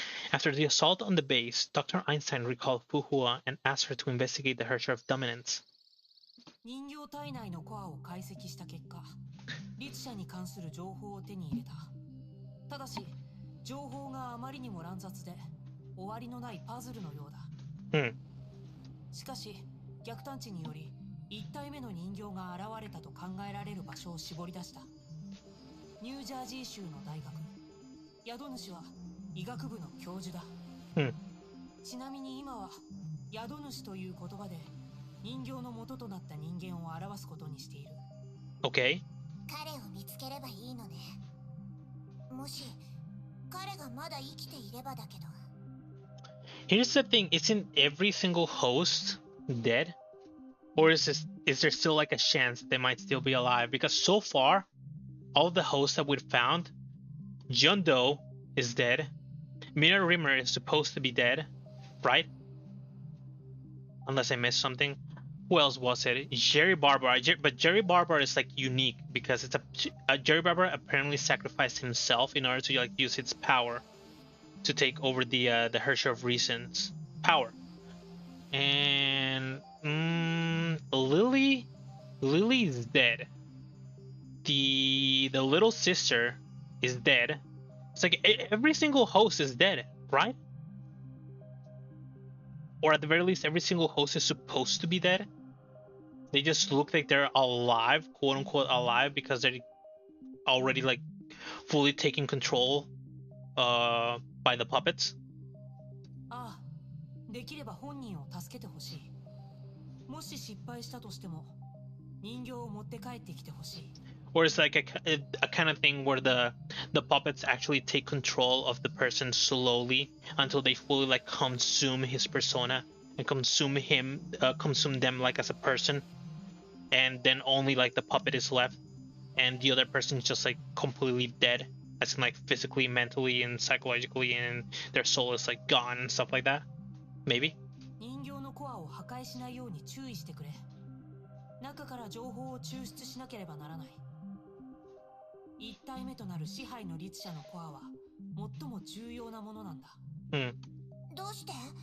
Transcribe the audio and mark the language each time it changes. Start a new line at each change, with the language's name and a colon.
English: After the assault on the base, Dr. Einstein recalled Fuhua and asked her to investigate the Herrscher of Dominance.
Japanese: 人形体内のコアを解析した結果、律者に関する情報を手に入れた。ただし、情報があまりにも乱雑で、終わりのないパズルのようだ。しかし、逆探知により、1体目の人形が現れたと考えられる場所を絞り出した。ニュージャージー州の大学。宿主は医学部の教授だ。ちなみに今は、宿主という言葉で、人形の元となった人間を表すことにしている。
English: Okay.
Japanese: 彼を見つければいいのね。もし彼がまだ生きていればだけど。
English: Here's the thing: isn't every single host dead, or is there still like a chance they might still be alive? Because so far, all the hosts that we've found, John Doe is dead. Mina Rimmer is supposed to be dead, right? Unless I missed something. Who else was it? Jerry Barber. But Jerry Barber is like unique because it's a Jerry Barber apparently sacrificed himself in order to like use its power to take over the Herrscher of Reason's power. And Lily is dead. The little sister is dead. It's like every single host is dead, right? Or at the very least, every single host is supposed to be dead. They just look like they're alive, quote unquote alive, because they're already like fully taking control by the puppets.
Japanese: ああ、できれば本人を助けてほしい。もし失敗したとしても、人形を持って帰ってきてほしい。
English: Or it's like a kind of thing where the puppets actually take control of the person slowly until they fully like consume his persona and consume them like as a person, and then only like the puppet is left and the other person is just like completely dead, as in like physically, mentally, and psychologically, and their soul is like gone and stuff like that. Maybe.
Japanese: 人形のコアを破壊しないように注意してくれ。中から情報を抽出しなければならない。 1体目となる支配の律者のコアは最も重要なものなんだ。どうして？